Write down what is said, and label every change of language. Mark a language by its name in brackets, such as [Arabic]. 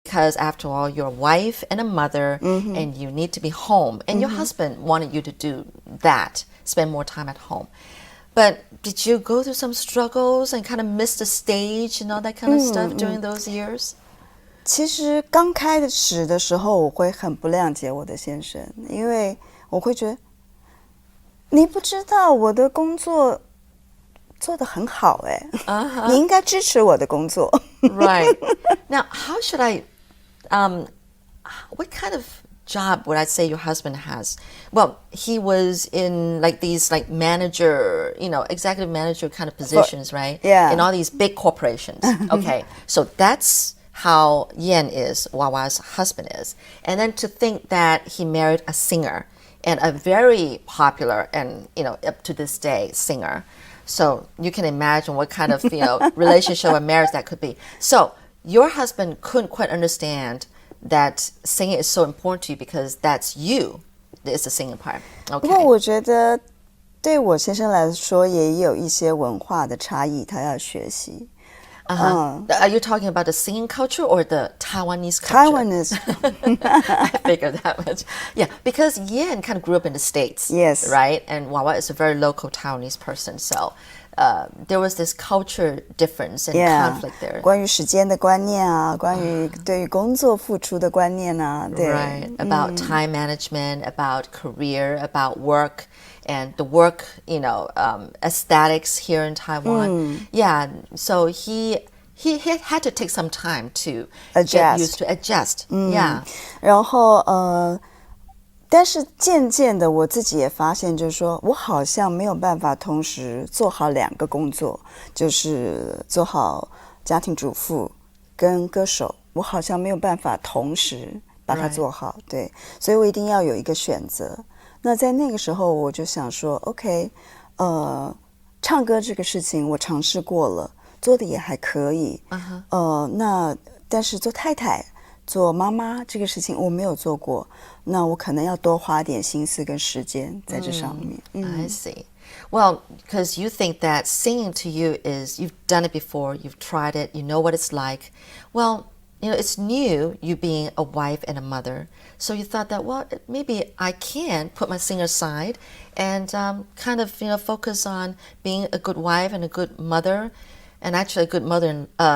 [English] because after all, you're a wife and a mother, and you need to be home. And your husband wanted you to do that, spend more time at home. But did you go through some struggles and kind of miss the stage and all that kind of stuff during those years? [Chinese] 其实刚开始的时候，我会很不谅解我的先生，因为我会觉得你不知道我的工作做得很好哎，你应该支持我的工作。 [English] Right. Now, how should I, what kind of job would I say your husband has? Well, he was in like these like manager, executive manager kind of positions, right? Yeah. In all these big corporations. Okay. So that's how Yan is, Wawa's husband is. And then to think that he married a singer and a very popular and, up to this day singer. So you can imagine what kind of, relationship or marriage that could be. So your husband couldn't quite understand that singing is so important to you because that's you. It's the singing part. Okay. [Chinese] 不过我觉得对我先生来说也有一些文化的差异，他要学习。 [English] Are you talking about the singing culture or the Taiwanese culture? Taiwanese. I figured that much. Yeah, because Yan kind of grew up in the States. Yes. Right? And Wawa is a very local Taiwanese person. So there was this culture difference and conflict there. [Chinese] 关于时间的观念啊，关于对于工作付出的观念啊，对。 [English] Right. About time management, about career, about work. And the work, aesthetics here in Taiwan. Yeah, so he had to take some time to get used to adjust. Yeah. [Chinese] 然后但是渐渐的我自己也发现，就是说我好像没有办法同时做好两个工作，就是做好家庭主妇跟歌手，我好像没有办法同时把它做好。对，所以我一定要有一个选择。那在那个时候我就想说 OK 唱歌这个事情我尝试过了，做的也还可以。那但是做太太做妈妈这个事情我没有做过，那我可能要多花点心思跟时间在这上面。 [English] I see. Well, because you think that singing to you is, you've done it before, you've tried it, you know what it's like. Well, it's new, you being a wife and a mother. So you thought that, well, maybe I can put my singer aside and kind of, focus on being a good wife and a good mother, and actually a good mother.